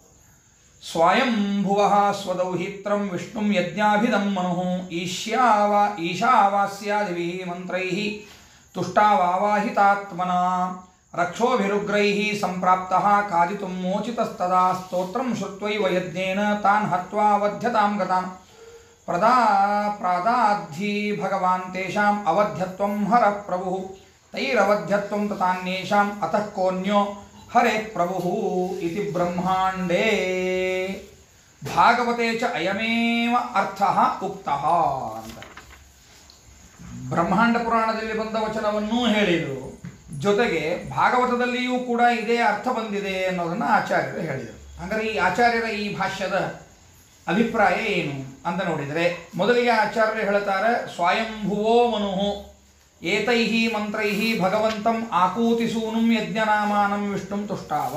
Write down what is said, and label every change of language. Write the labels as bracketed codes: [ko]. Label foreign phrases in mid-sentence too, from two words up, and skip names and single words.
[sa] ಸ್ವಯಂಭುವಃ ಸ್ವದೌಹಿತ್ರಂ ವಿಷ್ಣುಂ ಯಜ್ಞಾಭಿದಂ ಮನುಃ ಈಶಾವಾಸ್ಯಾದಿಭಿಃ ಮಂತ್ರೈಃ ತುಷ್ಟಾವಾಹಿತಾತ್ಮನಾ ರಕ್ಷೋಭಿರುಗ್ರೈಃ ಸಂಪ್ರಾಪ್ತಃ ಖಾದಿತುಂ ಮೋಚಿತಸ್ತದಾ ಸ್ತೋತ್ರಂ ಶ್ರುತ್ವೈವ ಯಜ್ಞೇನ ತಾನ್ ಹತ್ವಾ ಅವಧ್ಯತಾಂ ಗತಾನ್ ಪ್ರಾದಾದ್ಧಿ ಭಗವಾನ್ ತೇಷಾಂ ಅವಧ್ಯತ್ವಂ ಹರ ಪ್ರಭುಃ ತೈರವಧ್ಯತ್ವಂ ತತಾನ್ಯೇಷಾಂ ಅತಃ ಕೋನ್ಯೋ ಹರೇ ಪ್ರಭು ಇತಿ ಬ್ರಹ್ಮಾಂಡೇ ಭಾಗವತೆ ಚ ಅಯಮೇವ ಅರ್ಥಃ ಉಕ್ತಃ [kn] ಅಂತ ಬ್ರಹ್ಮಾಂಡ ಪುರಾಣದಲ್ಲಿ ಬಂದ ವಚನವನ್ನೂ ಹೇಳಿದರು. ಜೊತೆಗೆ ಭಾಗವತದಲ್ಲಿಯೂ ಕೂಡ ಇದೇ ಅರ್ಥ ಬಂದಿದೆ ಅನ್ನೋದನ್ನು ಆಚಾರ್ಯರು ಹೇಳಿದರು. ಹಾಗಾದರೆ ಈ ಆಚಾರ್ಯರ ಈ ಭಾಷ್ಯದ ಅಭಿಪ್ರಾಯ ಏನು ಅಂತ ನೋಡಿದರೆ, ಮೊದಲಿಗೆ ಆಚಾರ್ಯರು ಹೇಳ್ತಾರೆ, [sa] ಸ್ವಯಂಭುವೋ ಮನುಃ ಏತೈಃ ಮಂತ್ರೈಃ ಭಗವಂತಂ ಆಕೂತಿಸೂನುಂ ಯಜ್ಞನಾಮಾನಂ ವಿಷ್ಣುಂ ತುಷ್ಟಾವ.